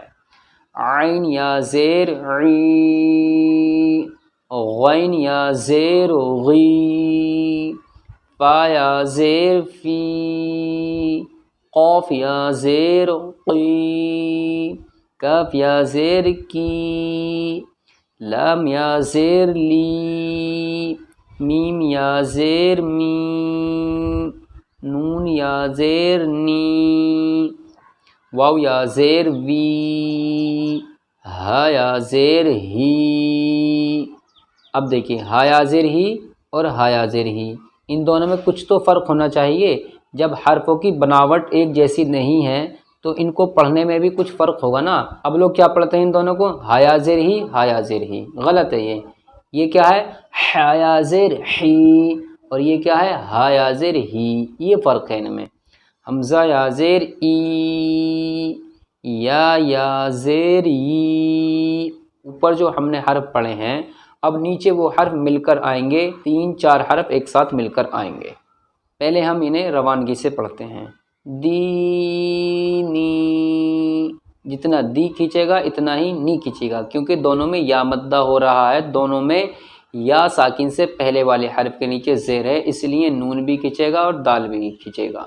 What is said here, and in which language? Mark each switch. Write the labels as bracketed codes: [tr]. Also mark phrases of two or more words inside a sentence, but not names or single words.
[ur] عین یا زیر عی، غین یا زیر غی، فا یا زیر فی، قاف یا زیر قی، کاف یا زیر کی، لام یا زیر لی، میم یا زیر می، نون یا زیر نی، واو یا زیر وی، ہا یا زیر ہی۔ اب دیکھیں ہا یا زیر ہی اور ہا یا زیر ہی، ان دونوں میں کچھ تو فرق ہونا چاہیے۔ جب حرفوں کی بناوٹ ایک جیسی نہیں ہے تو ان کو پڑھنے میں بھی کچھ فرق ہوگا نا۔ اب لوگ کیا پڑھتے ہیں ان دونوں کو؟ ہا یا زیر ہی، ہا یا زیر ہی، غلط ہے یہ کیا ہے؟ ہا یا زیر ہی، اور یہ کیا ہے؟ ہا یا زیر ہی، یہ فرق ہے ان میں۔ حمزہ یا زیر ای، یا زیر ای، اوپر جو ہم نے حرف پڑھے ہیں اب نیچے وہ حرف مل کر آئیں گے، 3-4 حرف ایک ساتھ مل کر آئیں گے۔ پہلے ہم انہیں روانگی سے پڑھتے ہیں۔ دینی، جتنا دی کھینچے گا اتنا ہی نی کھینچے گا، کیونکہ دونوں میں یا مدہ ہو رہا ہے، دونوں میں یا ساکن سے پہلے والے حرف کے نیچے زیر ہے، اس لیے نون بھی کھینچے گا اور دال بھی کھینچے گا۔